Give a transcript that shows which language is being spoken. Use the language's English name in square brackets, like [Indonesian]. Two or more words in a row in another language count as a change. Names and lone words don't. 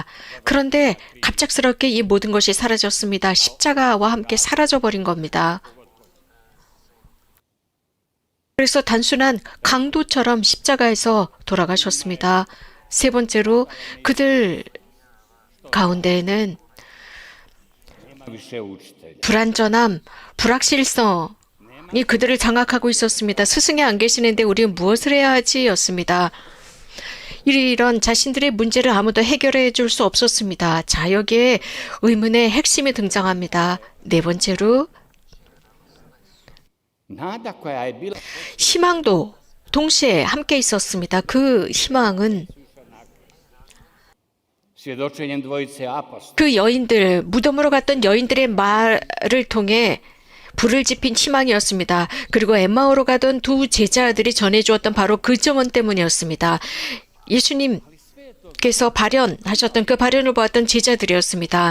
[Korean] 그런데 갑작스럽게 이 모든 것이 사라졌습니다. 십자가와 함께 사라져버린 겁니다. 그래서 단순한 강도처럼 십자가에서 돌아가셨습니다. 세 번째로 그들 가운데에는 [Croatian] više učitelja. [Korean] 불완전함, 불확실성이 그들을 장악하고 있었습니다. 스승이 안 계시는데 우리는 무엇을 해야 하지? 였습니다. 이런 자신들의 문제를 아무도 해결해 줄 수 없었습니다. 자, 여기에 의문의 핵심이 등장합니다. 네 번째로 [Croatian] Nada koja je bila [Korean] 희망도 동시에 함께 있었습니다. 그 희망은 [Croatian] svjedočenjem dvojice apostola. [Korean] 그 여인들, 무덤으로 갔던 여인들의 말을 통해 불을 지핀 희망이었습니다. 그리고 엠마오로 가던 두 제자들이 전해주었던 바로 그 증언 때문이었습니다. 예수님께서 발현하셨던 그 발현을 보았던 제자들이었습니다.